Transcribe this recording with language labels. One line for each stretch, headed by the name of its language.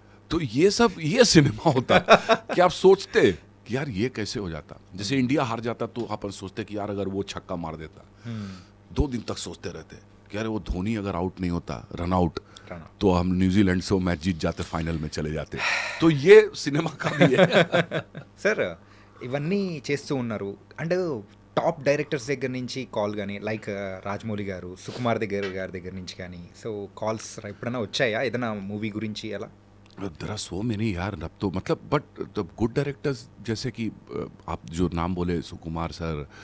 Hindi: तो ये सब, ये सिनेमा होता कि आप सोचते कि यार ये कैसे हो जाता। जैसे इंडिया हार जाता तो अपन सोचते कि यार अगर वो छक्का मार देता, 2 दिन तक सोचते रहते कि अरे वो धोनी अगर आउट नहीं होता, रन आउट, तो हम न्यूजीलैंड से वो मैच जीत जाते, फाइनल में चले जाते. तो ये सिनेमा का भी है.
Telugu: సార్ ఇవన్నీ చేస్తూ ఉన్నారు అండ్ టాప్ డైరెక్టర్స్ దగ్గర నుంచి కాల్ కానీ లైక్ రాజమౌళి గారు, సుకుమార్ గారి దగ్గర నుంచి కానీ సో కాల్స్ ఎప్పుడైనా వచ్చాయా ఏదైనా మూవీ గురించి అలా?
English: There are so many यार.
Hindi: अब तो मतलब
English: but the good directors
Hindi: जैसे कि आप जो नाम बोले, सुकुमार सर,